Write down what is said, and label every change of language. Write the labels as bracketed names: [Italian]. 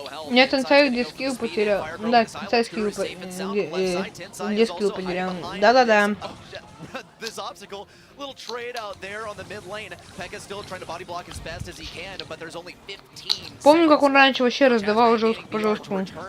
[Russian] Нет, Тенсай где скилл потерял. Да, Тенсай скилл где скилл потерял. Да-да-да. [English] this obstacle. Little trade out there on the mid lane. Pekka still trying to body block as best as he can, but there's only 15 [Russian] Помню, как он раньше вообще раздавал жестко по жесткому.